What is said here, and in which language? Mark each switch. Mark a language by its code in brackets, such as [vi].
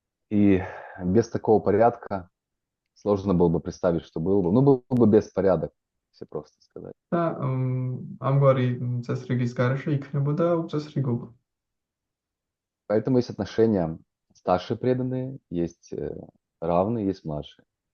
[ru] И без такого порядка сложно было бы представить, что было бы. Ну, был бы беспорядок, все просто сказать. [ka] და ამგვარი წესრიგის გარეშე იქნებოდა უწესრიგობა. [ru] Поэтому есть отношения старшие преданные, есть равные, есть младшие.